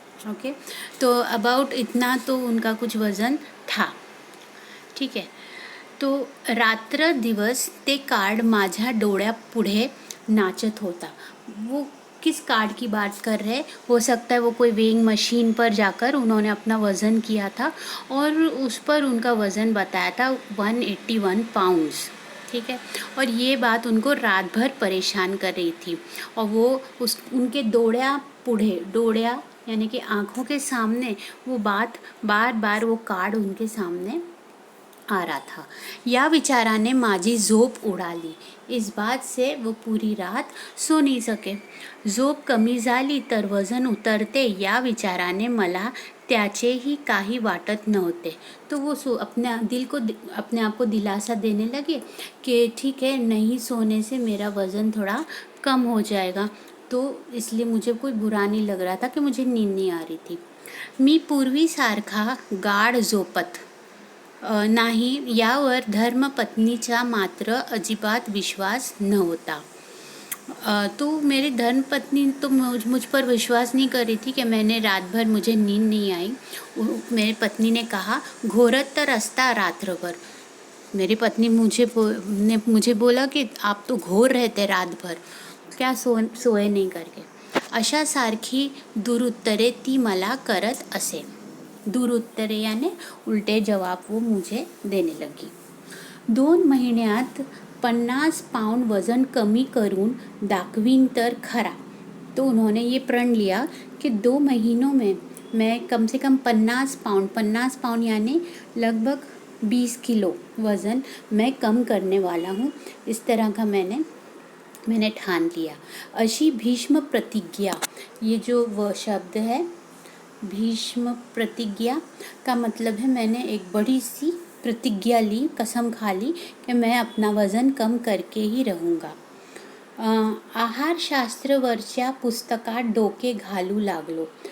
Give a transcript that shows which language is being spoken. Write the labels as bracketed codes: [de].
[hi] Okay, तो about इतना तो उनका कुछ वज़न था। ठीक है, तो [mr] रात्र दिवस ते कार्ड माझ्या डोळ्यापुढे नाचत होता। [hi] वो किस कार्ड की बात कर रहे हैं? हो सकता है वो कोई वेइंग मशीन पर जाकर उन्होंने अपना वज़न किया था और उस पर उनका वज़न बताया था 181 पाउंड्स। ठीक है, और ये बात उनको रात भर परेशान कर रही थी। और वो उनके डोळ्या यानी कि आँखों के सामने वो बात बार बार वो कार्ड उनके सामने आ रहा था। [mr] या विचाराने माझी झोप उडाली, [hi] इस बात से वो पूरी रात सो नहीं सके। [mr] झोप कमी झाली तर वजन उतरते या विचाराने मला त्याचेही काही वाटत नव्हते। [hi] तो वो अपने आप को दिलासा देने लगे कि ठीक है, नहीं सोने से मेरा वज़न थोड़ा कम हो जाएगा, तो इसलिए मुझे कोई बुरा नहीं लग रहा था कि मुझे नींद नहीं आ रही थी। [mr] मी पूर्वीसारखा गाढ झोपत नाही यावर धर्मपत्नीचा मात्र अजिबात विश्वास नव्हता। [hi] तो मेरी धर्मपत्नी तो मुझ पर विश्वास नहीं कर रही थी कि मैंने रात भर मुझे नींद नहीं आई। मेरी पत्नी ने कहा, [mr] घोरत तर असता रात्रभर, [hi] मेरी पत्नी ने मुझे बोला की आप तो घोर रहते रात भर, क्या सोय नाही करके. [mr] अशा सारखी दुरुत्तरे ती मला करत असे. [hi] दुरुत्तरे याने उलटे जवाब वो मुझे देने लगी. [mr] 2 महिन्यात 50 पाउंड वजन कमी करून दाखवीन तर खरा. [hi] तो उन्होंने ये प्रण लिया कि 2 महीनों में मैं कम से कम 50 पाउंड यानी लगभग 20 किलो वज़न मैं कम करने वाला हूँ. इस तरह का मैंने ठान लिया. अशी भीष्म प्रतिज्ञा, ये जो वह शब्द है भीष्म प्रतिज्ञा का मतलब है मैंने एक बड़ी सी प्रतिज्ञा ली, कसम खा ली कि मैं अपना वज़न कम करके ही रहूँगा. [mr] आहारशास्त्रवरच्या पुस्तकात डोके घालू लागलो.